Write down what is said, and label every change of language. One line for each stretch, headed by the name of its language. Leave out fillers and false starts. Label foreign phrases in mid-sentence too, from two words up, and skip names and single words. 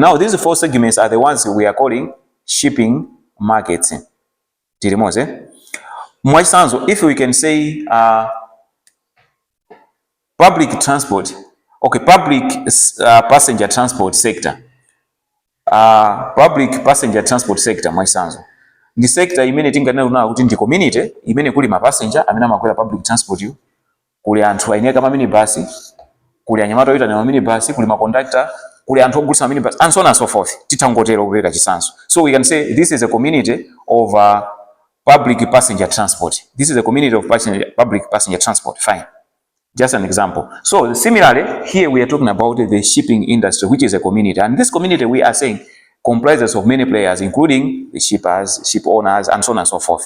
English: Now, these 4 segments are the ones we are calling shipping markets. If we can say public transport, okay, public passenger transport sector. Public passenger transport sector
Nyanja: mwaisanzo ndi sector imene tinganena kuti ndi community imene kuli mapassenger amene amakwera
English: public transport
Nyanja: yu, kuli anthu aineka ma minibus, kuli anyamata oyita na minibus, kuli maconductor, kuli anthu ogulitsa minibus,
English: and so on and so forth.
Nyanja: Titangotero kupereka chisanzo.
English: So we can say this is a community of public passenger transport. This is a community of public passenger transport. Fine. Just an example. So similarly, here we are talking about the shipping industry, which is a community. And this community, we are saying, comprises of many players, including the shippers, ship owners, and so on and so forth.